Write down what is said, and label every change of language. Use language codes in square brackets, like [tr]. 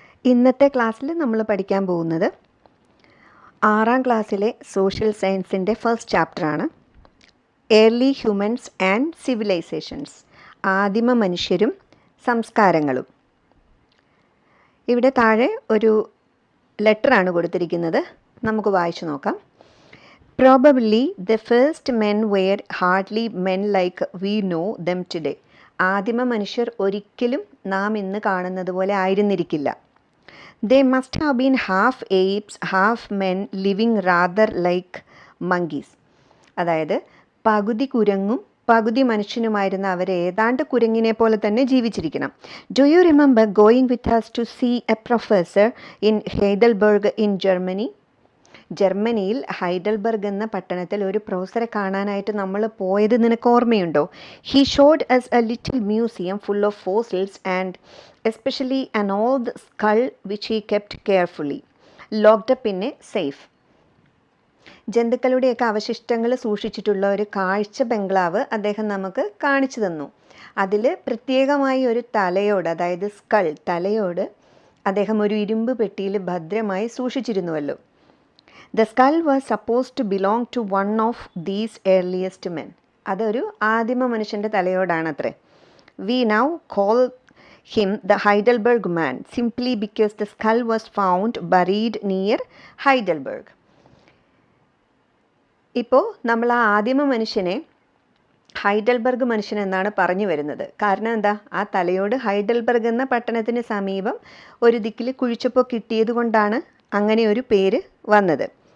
[ml] ഇന്നത്തെ ക്ലാസ്സിൽ നമ്മൾ പഠിക്കാൻ പോകുന്നത് 6ാം ക്ലാസ്സിലെ സോഷ്യൽ സയൻസിൻ്റെ ഫസ്റ്റ് ചാപ്റ്ററാണ്. [en] early humans and civilizations, [ml] ആദിമ മനുഷ്യരും സംസ്കാരങ്ങളും. ഇവിടെ താഴെ ഒരു ലെറ്ററാണ് കൊടുത്തിരിക്കുന്നത്, നമുക്ക് വായിച്ചു നോക്കാം. [en] Probably the first men were hardly men like we know them today. [ml] ആദിമ മനുഷ്യർ ഒരിക്കലും നാം ഇന്ന് കാണുന്നത് പോലെ ആയിരുന്നിരിക്കില്ല. [en] They must have been half apes, half men, living rather like monkeys. [ml] അതായത് പകുതി കുരങ്ങും പകുതി മനുഷ്യനുമായിരുന്ന അവർ ഏതാണ്ട് കുരങ്ങിനെ പോലെ തന്നെ ജീവിച്ചിരിക്കണം. [en] Do you remember going with us to see a professor in Heidelberg in Germany? [ml] ജർമ്മനിയിൽ ഹൈഡൽബർഗ് എന്ന പട്ടണത്തിൽ ഒരു പ്രൊഫസറെ കാണാനായിട്ട് നമ്മൾ പോയത് നിനക്ക് ഓർമ്മയുണ്ടോ? [en] He showed us a little museum full of fossils and especially an old skull which he kept carefully locked up in a safe. [ml] ജന്തുക്കളുടെയൊക്കെ അവശിഷ്ടങ്ങൾ സൂക്ഷിച്ചിട്ടുള്ള ഒരു കാഴ്ച ബംഗ്ലാവ് അദ്ദേഹം നമുക്ക് കാണിച്ചു തന്നു. അതിൽ പ്രത്യേകമായി ഒരു തലയോട്, അതായത് സ്കൾ തലയോട് അദ്ദേഹം ഒരു ഇരുമ്പ് പെട്ടിയിൽ ഭദ്രമായി സൂക്ഷിച്ചിരുന്നുവല്ലോ. [en] The skull was supposed to belong to one of these earliest men. [ml] അതൊരു ആദിമ മനുഷ്യൻ്റെ തലയോടാണത്രേ. [en] We now call him the Heidelberg man simply because the skull was found buried near Heidelberg. [ml] ഇപ്പോൾ നമ്മൾ ആ ആദിമ മനുഷ്യനെ ഹൈഡൽബർഗ് മനുഷ്യൻ എന്നാണ് പറഞ്ഞു വരുന്നത്. കാരണം എന്താ? ആ തലയോട് ഹൈഡൽബർഗ് എന്ന പട്ടണത്തിന് സമീപം ഒരു ദിക്കിൽ കുഴിച്ചപ്പോൾ കിട്ടിയത് കൊണ്ടാണ് അങ്ങനെ ഒരു പേര് വന്നത്.